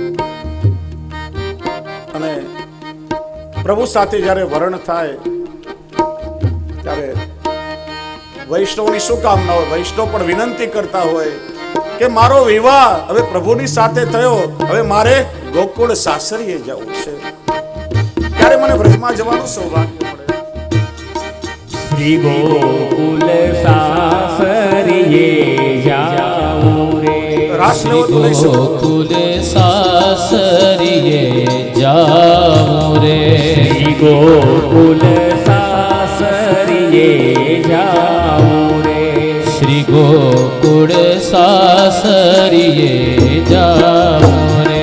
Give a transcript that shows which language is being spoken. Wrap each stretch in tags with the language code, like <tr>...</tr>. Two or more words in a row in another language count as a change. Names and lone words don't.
<gu>અને પ્રભુ સાથે જ્યારે વરણ થાય ત્યારે વૈષ્ણવની શું કામના હોય? વૈષ્ણવ પણ વિનંતી કરતા હોય કે મારો વિવાહ હવે પ્રભુની સાથે થયો, હવે મારે ગોકુળ સાસરીએ જવું છે, ત્યારે મને વ્રજમાં જવાનું સૌભાગ્ય મળે. શ્રી ગોકુળ સાસરિયે જાઉં રે। રાસ લેવો તો લઈ શકો. ગોકુળ સાસરિયે જાઉં રે। શ્રી ગોકુળ સાસરિયે જાઉં રે। શ્રી ગોકુળ સાસરિયે જાઉં રે।</gu>